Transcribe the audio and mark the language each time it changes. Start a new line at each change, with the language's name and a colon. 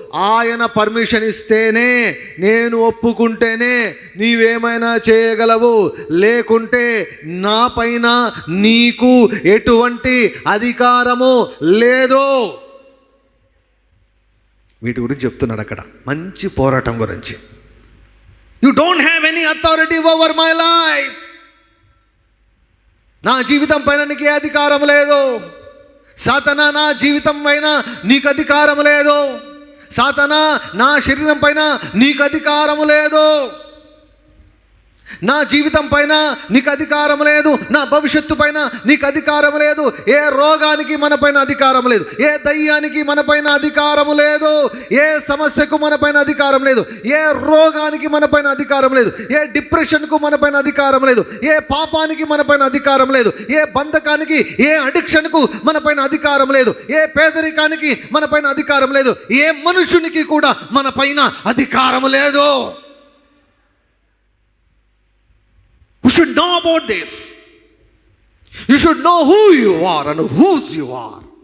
Telugu: ఆయన పర్మిషన్ ఇస్తేనే, నేను ఒప్పుకుంటేనే నీవేమైనా చేయగలవు, లేకుంటే నా పైన నీకు ఎటువంటి అధికారము లేదు. వీటి గురించి చెప్తున్నాడు అక్కడ, మంచి పోరాటం గురించి.
English: You don't have any authority over my life.
Telugu: నా జీవితం పైన నీకు అధికారం లేదు. సాతానా, నా జీవితం పైన నీకు అధికారం లేదు. సాతానా, నా శరీరం పైన నీకు అధికారం లేదు. నా జీవితం పైన నీకు అధికారం లేదు, నా భవిష్యత్తు పైన నీకు అధికారం లేదు, ఏ రోగానికి మన పైన అధికారం లేదు, ఏ దయ్యానికి మన పైన అధికారం లేదు, ఏ సమస్యకు మన పైన అధికారం లేదు, ఏ రోగానికి మన పైన అధికారం లేదు, ఏ డిప్రెషన్కు మన పైన అధికారం లేదు, ఏ పాపానికి మన పైన అధికారం లేదు, ఏ బంధకానికి, ఏ అడిక్షన్కు మన పైన అధికారం లేదు, ఏ పేదరికానికి మన పైన అధికారం లేదు, ఏ మనుషునికి కూడా మన పైన అధికారం లేదు.
English: You should know about this. You should know who you are and whose you are.